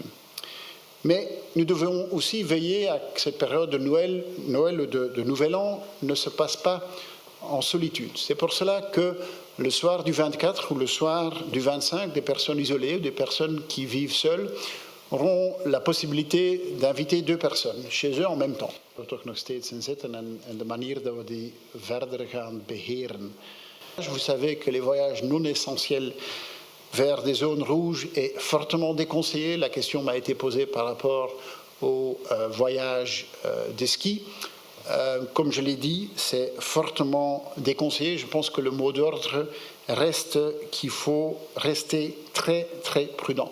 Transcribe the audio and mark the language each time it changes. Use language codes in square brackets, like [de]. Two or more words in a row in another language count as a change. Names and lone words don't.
[fr] Mais nous devons aussi veiller à que cette période de Noël ou de Nouvel An ne se passe pas en solitude. C'est pour cela que le soir du 24 ou le soir du 25, des personnes isolées ou des personnes qui vivent seules auront la possibilité d'inviter 2 personnes chez eux en même temps. [nl] Er toch nog steeds in zitten en de manier dat we die verder gaan beheren. [fr] Vous savez que les voyages non essentiels vers des zones rouges est fortement déconseillé. La question m'a été posée par rapport au voyage de ski. Comme je l'ai dit, c'est fortement déconseillé. Je pense que le mot d'ordre reste qu'il faut rester très, très prudent.